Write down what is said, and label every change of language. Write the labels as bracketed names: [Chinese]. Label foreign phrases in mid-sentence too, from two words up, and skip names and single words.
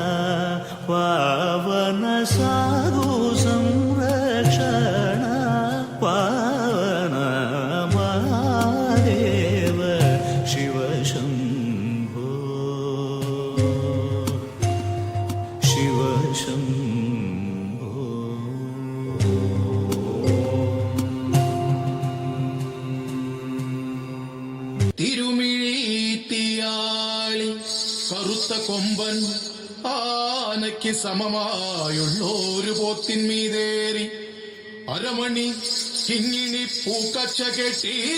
[Sanskrit] पावन साधु संरक्षण पावन महादेव शिव शंभो शिव शंभो. [Malayalam] തിരുമിഴിത്തിയാളി കറുത്ത കൊമ്പൻ ആനയ്ക്ക് സമമായുള്ളൊരു പോത്തിന്മീതേറി അരമണി കിങ്ങിണി പൂക്കച്ച കെട്ടി